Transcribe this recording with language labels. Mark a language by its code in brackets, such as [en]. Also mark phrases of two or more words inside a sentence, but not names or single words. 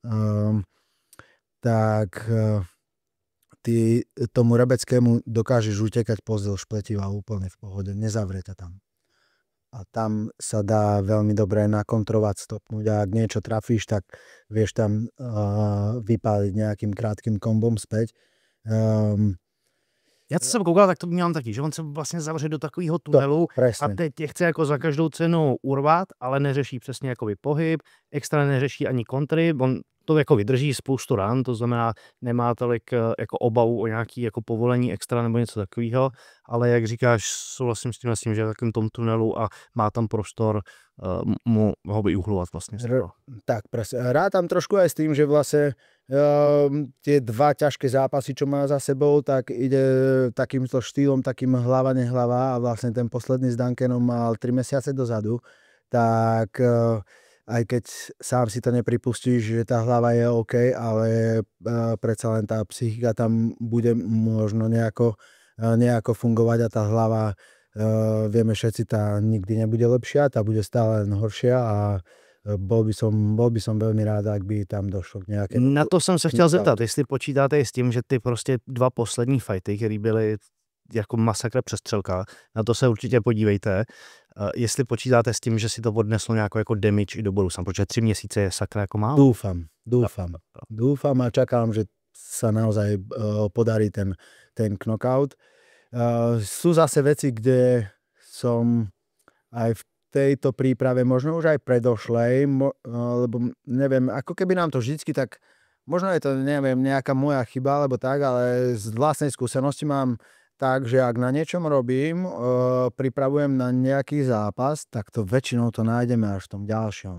[sk] Tak ty tomu Rebeckému dokážeš utekať pozdĺž pletiva úplne v pohode, nezavrie ťa tam. A tam sa dá veľmi dobre nakontrovať, stopnúť a ak niečo trafíš, tak vieš tam vypáliť nejakým krátkým kombom späť. [cs] Já co jsem koukal, tak to měl taky, že on se vlastně zavře do takového tunelu a teď tě chce jako za každou cenu urvat, ale neřeší přesně jakoby pohyb, extra neřeší ani kontry, on to jako vydrží spoustu ran, to znamená, nemá tolik jako obavu o nějaký jako povolení extra nebo něco takového, ale jak říkáš, souhlasím s tím, že je v takém tom tunelu a má tam prostor mu ho vyuhlovat vlastně. [sk] Tak, presne. Rátam trošku aj s tým, že vlastne tie 2 ťažké zápasy, čo má za sebou, tak ide takýmto štýlom, takým hlava nehlava a vlastne ten posledný s Duncanom mal 3 mesiace dozadu, tak aj keď sám si to nepripustíš, že tá hlava je OK, ale predsa len tá psychika tam bude možno nejako fungovať a tá hlava, vieme všetci, tá nikdy nebude lepšia, tá bude stále len horšia a bol by som veľmi rád, ak by tam došlo k nejaké... [cs] Na to jsem se chtěl zeptat, jestli počítáte s tím, že ty prostě 2 poslední fighty, které byly jako masakr přestřelka, na to se určitě podívejte, jestli počítáte s tím, že si to odneslo nějakou jako damage i do budoucna, protože 3 měsíce je sakra jako málo. [sk] Dúfam a čakám, že sa naozaj podarí ten knockout. Sú zase veci, kde som aj v tejto príprave, možno už aj predošlej, lebo neviem, ako keby nám to vždycky tak, možno je to, neviem, nejaká moja chyba, alebo tak, ale z vlastnej skúsenosti mám tak, že ak na niečom robím, pripravujem na nejaký zápas, tak to väčšinou to nájdeme až v tom ďalšom.